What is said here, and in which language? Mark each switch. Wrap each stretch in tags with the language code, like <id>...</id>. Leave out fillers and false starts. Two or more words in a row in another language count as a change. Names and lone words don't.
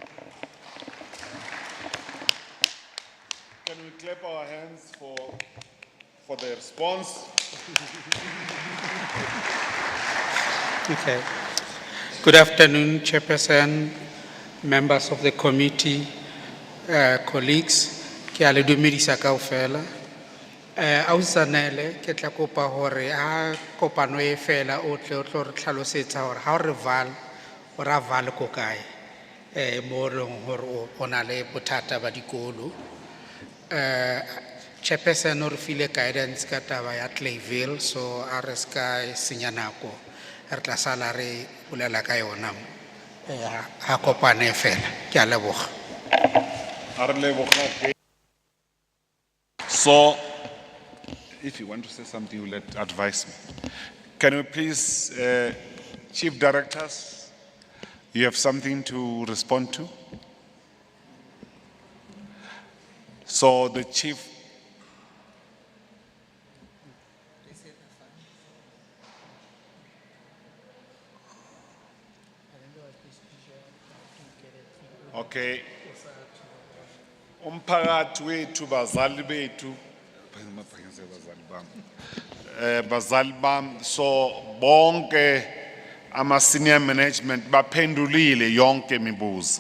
<en>Can we clap our hands for the response? Okay. Good afternoon, Chairperson, members of the committee, colleagues.</en> <st>Ke a le dumedisa kaofela. Ausanele ke tla kopa hore ha kopano e fela o tle o tlo re tlhalosetsa hore ha re val o ra val ko kae mo reng hore o na le bothata ba dikolo. Chairperson o re file guidance ka taba ya Clayville, so a re ska senya nako re tla sala re bolela ka yona ha kopano e fela. Ke a leboga. A re leboga.</st> <en>So, if you want to say something, you let advise me. Can we please, Chief Directors, you have something to respond to? So the Chief. Okay.</en> <xh>Umphakathi wethu bazali bethu bazali bam so bonke ama</xh> <en>senior management</en> <xh>baphendulile yonke imibuzo.</xh>